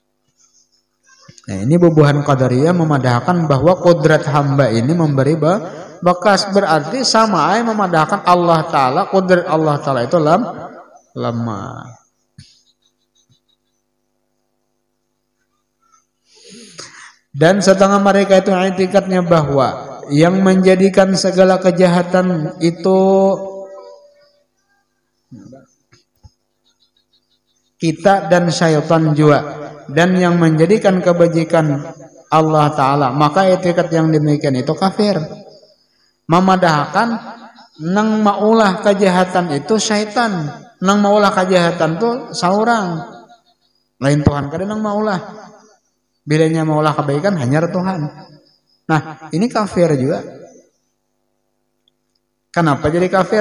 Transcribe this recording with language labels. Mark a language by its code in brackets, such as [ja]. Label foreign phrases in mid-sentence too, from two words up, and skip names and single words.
[bjn] Nah, ini bubuhan qadariyah memadahkan bahwa kodrat hamba ini memberi bekas, berarti sama aja memadahkan Allah Ta'ala, qudrat Allah Ta'ala itu lemah. [id] Dan setengah mereka itu i'tikadnya bahwa yang menjadikan segala kejahatan itu kita dan syaitan juga, dan yang menjadikan kebajikan Allah Ta'ala, maka i'tikad yang demikian itu kafir. [bjn] Memadahkan nang maulah kejahatan itu syaitan, nang maulah kejahatan itu saurang lain Tuhan, kadang nang maulah bilanya maulah kebaikan hanya Tuhan. [id] Nah ini kafir juga. Kenapa jadi kafir?